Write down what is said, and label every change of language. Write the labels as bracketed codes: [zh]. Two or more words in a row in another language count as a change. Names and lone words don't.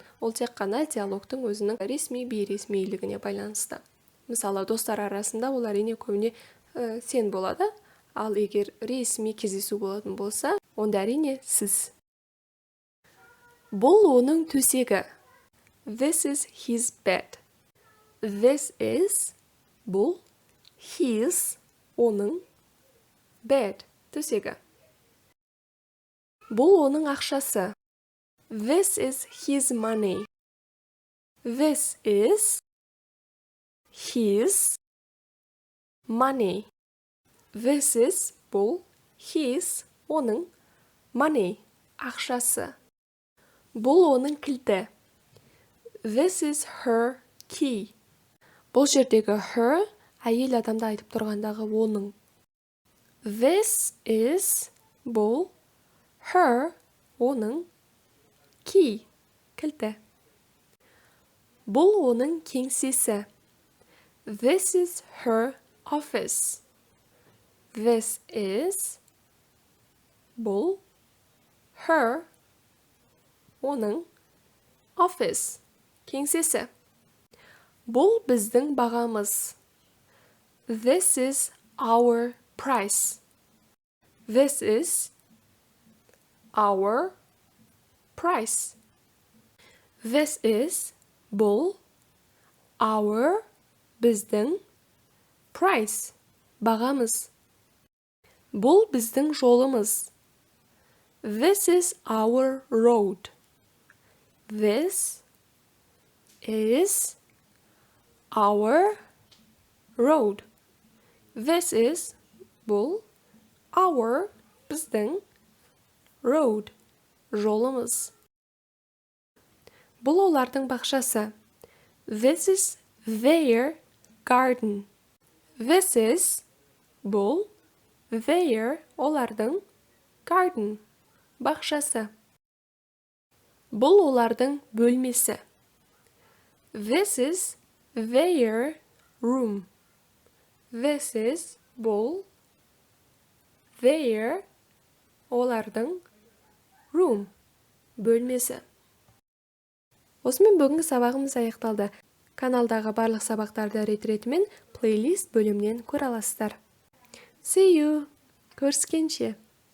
[kk] Ол тек қана диалогтың өзінің ресми бейресмилігіне байланысты. Мысалы, достар арасында ол әрине көбіне сен болады. Ал егер ресми кездесу болатын болса, онда әрине сіз. Бұл оның төсегі. [en] This is his bed. This is бұл his оның bed төсегі. [kk] Бұл оның ақшасы. [en] This is his money. This is his money. This is бұл his оның money ақшасы. [kk] Бұл оның кілті. [en] This is her key. [kk] Бұл жердегі her әйел адамды айтып тұрғандағы оның. [en] This is бұл her оның key кілті. [kk] Бұл оның кеңсесі. [en] This is her office. This is бұл her оның office кеңсесі. [kk] Бұл біздің бағамыз. [en] This is our price. This is our price. This is бұл our біздің price бағамыз. [kk] Бұл біздің жолымыз. [en] This is our road. This is our road. This is бұл our біздің road жолымыз. [kk] Бұл олардың бақшасы. [en] This is their garden. This is бұл their олардың garden бақшасы. [kk] Бұл олардың бөлмесі. [en] This is their room. This is бұл their олардың room бөлмесі. [kk] Осымен бүгінгі сабағымыз аяқталды. Каналдағы барлық сабақтарды рет-ретімен плейлист бөлімнен көре аласыздар. [en] See you! [kk] Көріскенше!